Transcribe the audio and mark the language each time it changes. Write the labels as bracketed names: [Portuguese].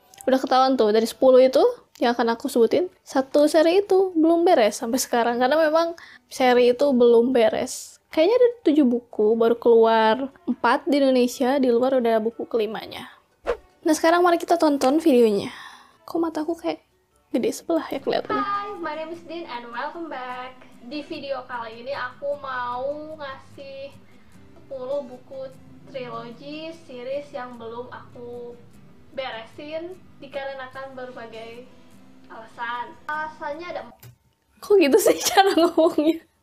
[Indonesian] Udah ketahuan tuh, dari 10 itu yang akan aku sebutin, 1 seri itu belum beres sampai sekarang. Karena memang seri itu belum beres. Kayaknya ada 7 buku, baru keluar 4 di Indonesia, di luar udah buku kelimanya. Nah sekarang mari kita tonton videonya. Kok mataku kayak gede sebelah ya kelihatannya. [English] Hi, my name is Din and welcome back. [Indonesian] Di video kali ini aku mau ngasih 10 buku trilogi series yang belum aku beresin dikarenakan berbagai alasan. Alasannya ada Kok gitu sih cara ngomongnya?